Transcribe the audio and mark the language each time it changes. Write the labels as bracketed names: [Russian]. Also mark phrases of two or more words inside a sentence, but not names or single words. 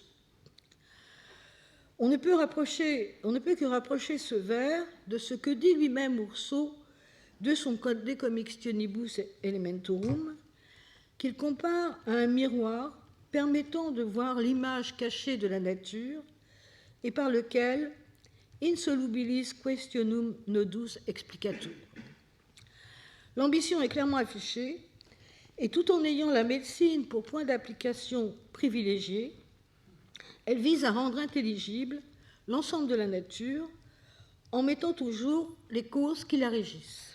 [French] On ne peut que rapprocher ce vers de ce que dit lui-même Rousseau de son De Commixtionibus Elementorum, qu'il compare à un miroir permettant de voir l'image cachée de la nature et par lequel [Latin] insolubilis questionum nodus explicatur. [French] L'ambition est clairement affichée, et tout en ayant la médecine pour point d'application privilégié, elle vise à rendre intelligible l'ensemble de la nature en mettant toujours les causes qui la régissent.